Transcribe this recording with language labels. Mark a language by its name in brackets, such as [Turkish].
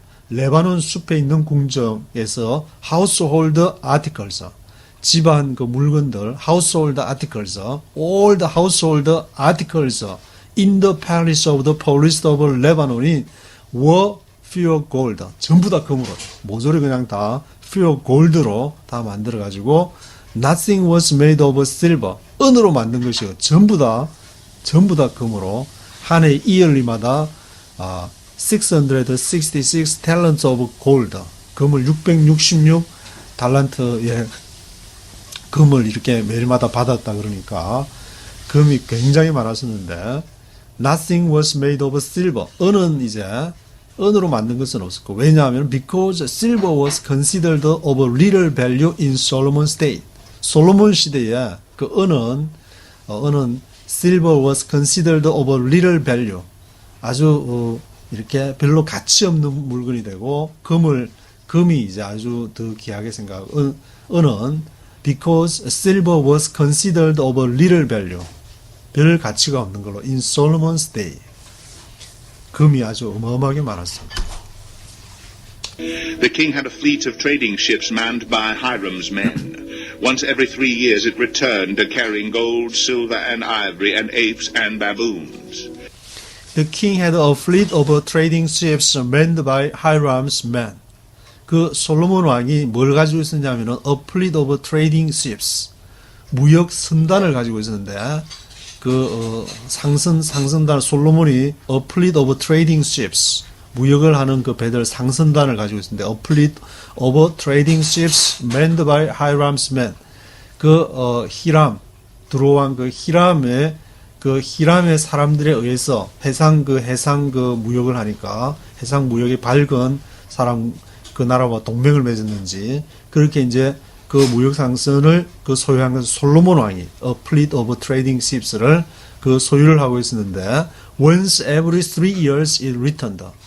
[Korean] 레바논 숲에 있는 궁정에서 [English] household articles, [Korean] 집안 그 물건들, [English] household articles, all the household articles in the palace of the forest of Lebanon이 were pure gold. [Korean] 전부 다 금으로, 모조리 그냥 다 pure gold로 다 만들어가지고, [English] nothing was made of silver. [Korean] 은으로 만든 것이요. 전부 다 금으로, 한 해 이열리마다 [English] 666 talents of gold, [Korean] 금을 666 달란트의 금을 이렇게 매일마다 받았다 그러니까 금이 굉장히 많았었는데, [English] nothing was made of silver. [Korean] 은은 이제 은으로 만든 것은 없었고, 왜냐하면 [English] because silver was considered of little value in Solomon's day. [Korean] 솔로몬 시대에 그 은은 [English] silver was considered of little value. [Korean] 아주 이렇게 별로 가치 없는 물건이 되고, 금이 이제 아주 더 귀하게 생각하고, 은은 [English] because silver was considered of little value. [Korean] 별 가치가 없는 걸로 [English] in Solomon's day. [Korean] 금이 아주 어마어마하게 많았습니다. [English] The king had a fleet of trading ships manned by Hiram's men. Once every 3 years it returned, carrying gold, silver, and ivory, and apes and baboons. The king had a fleet of trading ships manned by Hiram's men. [Korean] 그 솔로몬 왕이 뭘 가지고 있었냐면은 [English] a fleet of trading ships, 무역 선단을 가지고 있었는데, 상선단 솔로몬이 a fleet of trading ships, 무역을 하는 그 배들 상선단을 가지고 있었는데, a fleet of trading ships manned by Hiram's men. [Korean] 히람, 두로왕 히람의 사람들에 의해서 해상 무역을 하니까, 해상 무역이 밝은 사람, 그 나라와 동맹을 맺었는지, 그렇게 이제 그 무역 상선을 소유한 것은 솔로몬 왕이 a fleet of trading ships를 소유를 하고 있었는데, [English] once every 3 years it returned.